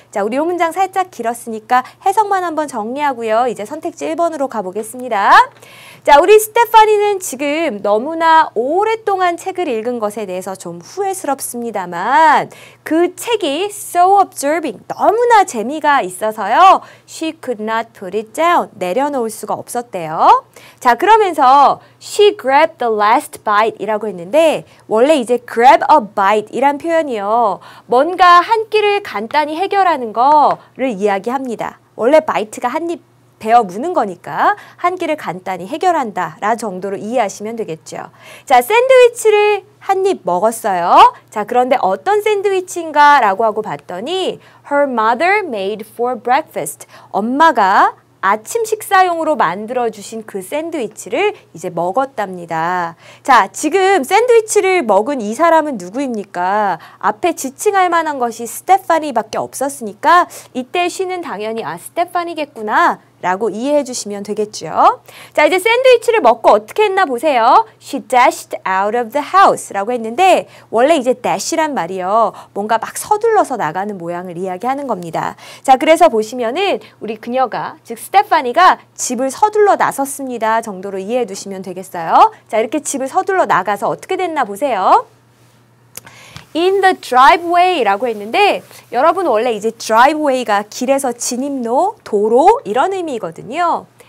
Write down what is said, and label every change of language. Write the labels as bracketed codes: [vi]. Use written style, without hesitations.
[ko] 자, 우리 요 문장 살짝 길었으니까 해석만 한번 정리하고요. 이제 선택지 1번으로 가보겠습니다. 자, 우리 스테파니는 지금 너무나 오랫동안 책을 읽은 것에 대해서 좀 후회스럽습니다만 그 책이 [en] so absorbing, [ko] 너무나 재미가 있어서요. [en] She could not put it down, [ko] 내려놓을 수가 없었대요. 자, 그러면서 [en] she grabbed the last bite [ko] 이라고 했는데 원래 이제 [en] grab a bite [ko] 이란 표현이요. 뭔가 한 끼를 간단히 해결하는 거를 이야기합니다. 원래 bite가 한 입 베어 무는 거니까 한 끼를 간단히 해결한다 라 정도로 이해하시면 되겠죠. 자, 샌드위치를 한 입 먹었어요. 자, 그런데 어떤 샌드위치인가 라고 하고 봤더니 [en] Her mother made for breakfast. [ko] 엄마가 아침 식사용으로 만들어주신 그 샌드위치를 이제 먹었답니다. 자, 지금 샌드위치를 먹은 이 사람은 누구입니까? 앞에 지칭할 만한 것이 스테파니밖에 없었으니까 이때 she는 당연히 스테파니겠구나 라고 이해해 주시면 되겠죠. 자, 이제 샌드위치를 먹고 어떻게 했나 보세요. [en] She dashed out of the house [ko] 라고 했는데 원래 이제 dash란 말이요. 뭔가 막 서둘러서 나가는 모양을 이야기하는 겁니다. 자, 그래서 보시면은 우리 그녀가 즉 스테파니가 집을 서둘러 나섰습니다 정도로 이해해 두시면 되겠어요. 자, 이렇게 집을 서둘러 나가서 어떻게 됐나 보세요. [en] In the driveway [ko] 라고 했는데 여러분 원래 이제 driveway가 길에서 진입로, 도로 이런 의미거든요.